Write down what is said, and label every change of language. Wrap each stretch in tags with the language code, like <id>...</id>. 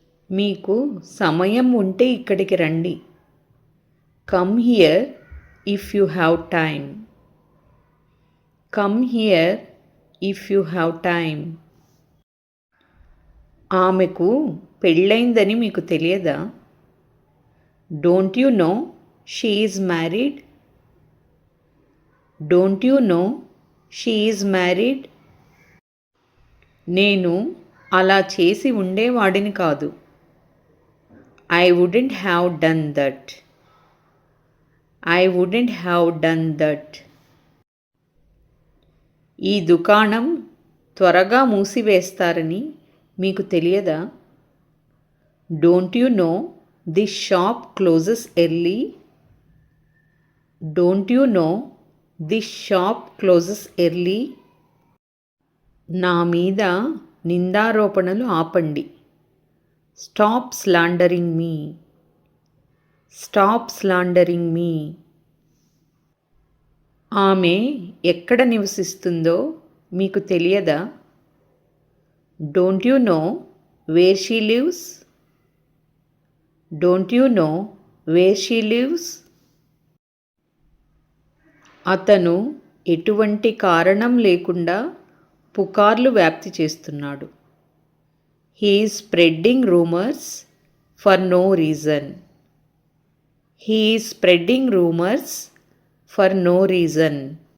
<te>మీకు సమయం ఉంటే ఇక్కడికి రండి.</te> <en>Come here if you have time. Come here if you have time.</en> <te>ఆమెకు పెళ్ళైందని మీకు తెలియదా?</te> <en>Don't you know she is married? Don't you know she is married?</en> <te>నేను అలా చేసి ఉండేవాడిని కాదు.</te> <en>I wouldn't have done that. I wouldn't have done that.</en> <te>ఈ దుకాణం త్వరగా మూసివేస్తారని మీకు తెలియదా?</te> <en>Don't you know this shop closes early? Don't you know this shop closes early?</en> <te>నా మీద నిందారోపణలు ఆపండి.</te> <en>Stop slandering me. Stop slandering me.</en> <te>ఆమె ఎక్కడ నివసిస్తుందో మీకు తెలియదా?</te> <en>Don't you know where she lives? Don't you know where she lives?</en> <te>అతను ఎటువంటి కారణం లేకుండా పుకార్లు వ్యాప్తి చేస్తున్నాడు.</te> <en>He is spreading rumours for no reason. He is spreading rumours for no reason.</en>